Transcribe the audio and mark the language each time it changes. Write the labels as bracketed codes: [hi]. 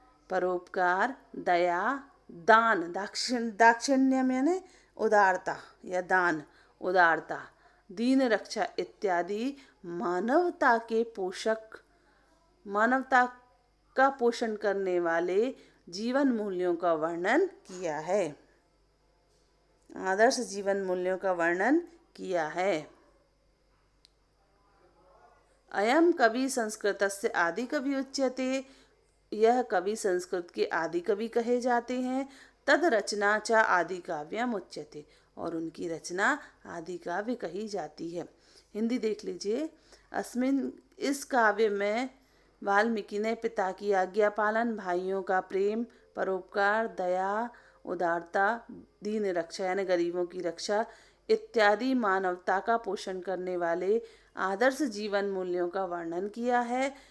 [hi] परोपकार, दया, दान, दाक्षिण्यम यानी उदारता या दान, उदारता, दीन रक्षा इत्यादि मानवता का पोषण करने वाले जीवन मूल्यों का वर्णन किया है। आदर्श जीवन मूल्यों का वर्णन किया है। [sa] अयम कवि संस्कृतस्य आदि कवि उच्यते। [hi] यह कवि संस्कृत के आदि कवि कहे जाते हैं। [sa] तद रचना च आदि काव्यम उच्यते, [hi] और उनकी रचना आदि काव्य कही जाती है। हिंदी देख लीजिए। अस्मिन, इस काव्य में वाल्मीकि ने पिता की आज्ञा पालन, भाइयों का प्रेम, परोपकार, दया, उदारता, दीन रक्षा यानी गरीबों की रक्षा इत्यादि मानवता का पोषण करने वाले आदर्श जीवन मूल्यों का वर्णन किया है।